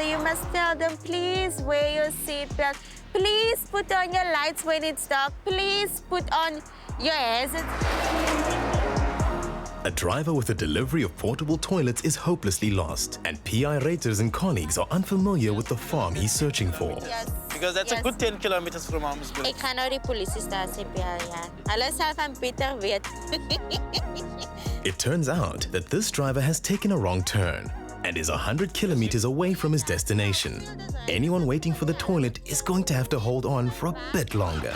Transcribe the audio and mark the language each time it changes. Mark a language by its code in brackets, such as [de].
[en] You must tell them, please wear your seatbelt. Please put on your lights when it's dark. Please put on your hazards. A driver with a delivery of portable toilets is hopelessly lost, and PI Ruiters and colleagues are unfamiliar with the farm he's searching for. Yes. Because that's a good 10 kilometers from Arendse. [af] Ek gaan nou die polisiestasie bel, ja. Hulle sal van Pieter weet. [en] It turns out that this driver has taken a wrong turn and is 100 kilometers away from his destination. Anyone waiting for the toilet is going to have to hold on for a bit longer.